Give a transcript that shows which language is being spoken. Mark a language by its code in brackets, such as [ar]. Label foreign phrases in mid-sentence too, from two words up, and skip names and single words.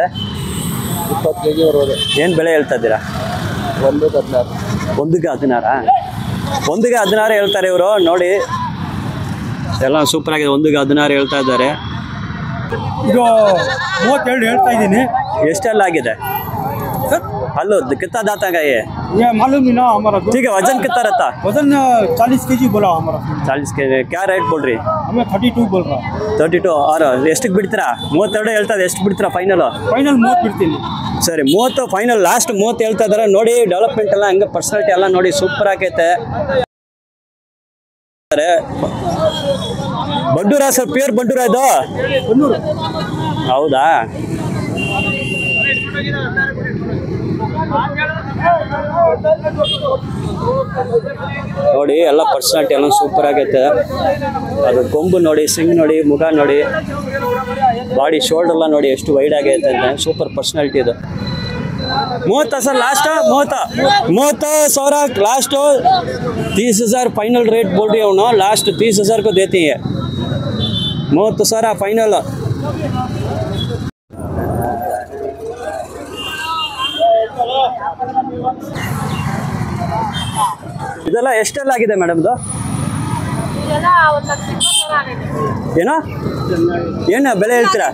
[kn] 20 kg ಬರೋದು. ಏನು ಬೆಲೆ ಹೇಳ್ತಾ ಇದ್ದೀರಾ? 116. 16 ಹೇಳ್ತಾರೆ ಇವರು. ನೋಡಿ ಎಲ್ಲ ಸೂಪರ್ ಆಗಿದೆ. 16 ಹೇಳ್ತಾ ಇದ್ದಾರೆ. ಇದು 32 ಹೇಳ್ತಾ ಇದ್ದೀನಿ. ಎಷ್ಟೆಲ್ಲ ಆಗಿದೆ? [hi] हलो कितना दाता का ये मालूम नहीं ना हमारा। ठीक है, वजन कितना रहता? वजन 40 kg बोला हमारा। 40 kg क्या रेट बोल रही? हमें 32 बोल रहा। [kn] 32 और ಎಷ್ಟಕ್ಕೆ ಬಿಡ್ತೀರಾ? 32 ಹೇಳ್ತಾರೆ. ಎಷ್ಟು ಬಿಡ್ತೀರಾ ಫೈನಲ್? ಫೈನಲ್ 30 ಬಿಡ್ತೀನಿ. ಸರಿ 30 ಫೈನಲ್. ಲಾಸ್ಟ್ 30 ಹೇಳ್ತಾ ಇದ್ದಾರೆ. ನೋಡಿ ಡೆವಲಪ್ಮೆಂಟ್ ಎಲ್ಲ ಹಂಗೆ ಪರ್ಸನಾಲಿಟಿ ಎಲ್ಲ ನೋಡಿ ಸೂಪರ್ ಆಗೈತೆ. ಬಂಡೂರ ಸರ್, ಪ್ಯೂರ್ ಬಂಡೂರ ಇದು? ಹೌದಾ? ನೋಡಿ ಎಲ್ಲ ಪರ್ಸನಾಲಿಟಿ ಎಲ್ಲ ಸೂಪರ್ ಆಗೈತೆ. ಅದು ಕೊಂಬು ನೋಡಿ, ಸಿಂಗ್ ನೋಡಿ, ಮುಖ ನೋಡಿ, [en] body shoulder [kn] ಎಲ್ಲ ನೋಡಿ ಎಷ್ಟು ವೈಡ್ ಆಗೈತೆ ಅಂತ. [en] super personality [kn] ಇದು. 30 [en] sir last? [hi] 30,000 लास्ट। 30,000 [en] final rate [hi] बोल रही हूँ ना। लास्ट 30,000 को देती है। 30,000 फाइनल। [kn] ಇದೆಲ್ಲ ಎಷ್ಟೆಲ್ಲ ಆಗಿದೆ ಮೇಡಮ್ ಇದು? ಏನೋ ಏನು ಬೆಲೆ ಹೇಳ್ತೀರಾ?